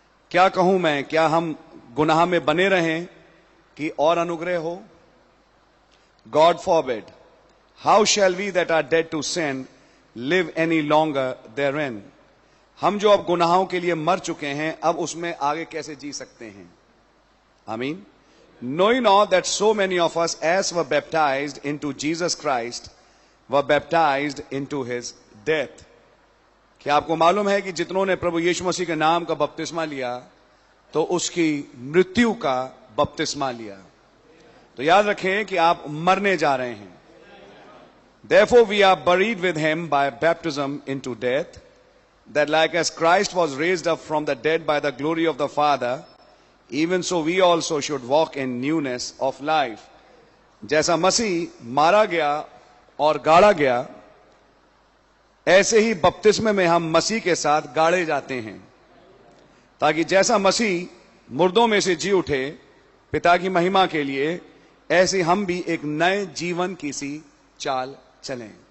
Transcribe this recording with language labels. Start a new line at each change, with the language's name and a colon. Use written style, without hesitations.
Hindi: क्या कहूं मैं, क्या हम गुनाह में बने रहें कि और अनुग्रह हो?
English: God forbid. How shall we that are dead to sin live any longer therein.
Hindi: हम जो अब गुनाहों के लिए मर चुके हैं, अब उसमें आगे कैसे जी सकते हैं? आमीन।
English: Knowing not that so many of us as were baptized into Jesus Christ were baptized into his death।
Hindi: क्या आपको मालूम है कि जितनों ने प्रभु यीशु मसीह के नाम का बपतिस्मा लिया तो उसकी मृत्यु का बपतिस्मा लिया। तो याद रखें कि आप मरने जा रहे हैं।
English: Therefore we are buried with him by baptism into death, that like as Christ was raised up from the dead by the glory of the Father, even so we also should walk in newness of life।
Hindi: जैसा मसीह मारा गया और गाड़ा गया, ऐसे ही बपतिस्मे में हम मसीह के साथ गाड़े जाते हैं, ताकि जैसा मसीह मुर्दों में से जी उठे पिता की महिमा के लिए, ऐसे हम भी एक नए जीवन की सी चाल चलें।